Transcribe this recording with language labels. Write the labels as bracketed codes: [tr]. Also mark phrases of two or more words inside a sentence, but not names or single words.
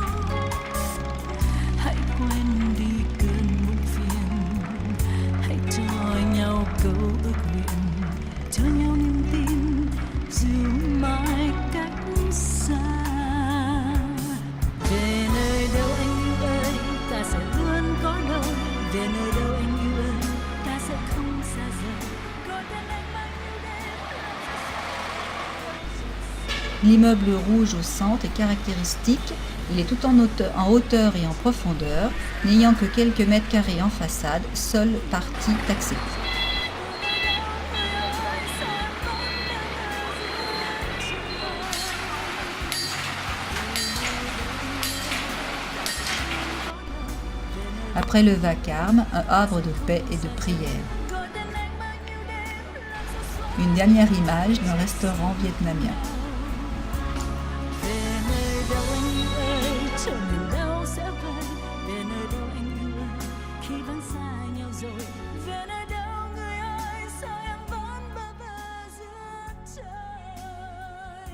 [vi] Hãy quên đi cơn muộn phiền, hãy cho nhau câu ước nguyện, cho nhau niềm tin dù mãi cách xa. Về nơi đâu anh yêu ơi, ta sẽ luôn có đôi. Về nơi đâu anh yêu ơi, ta sẽ không xa rời. Có tên anh mang yêu đến. [fr] L'immeuble rouge au centre est caractéristique. Il est tout en hauteur et en profondeur, n'ayant que quelques mètres carrés en façade, seule partie taxée. Après le vacarme, un havre de paix et de prière. Une dernière image d'un restaurant vietnamien. [vi] Về nơi đâu anh yêu ơi, chờ niềm đau sẽ vơi. Về nơi đâu anh yêu ơi, khi vẫn xa nhau rồi. Về nơi đâu người ơi, sao em vẫn bơ vơ giữa trời.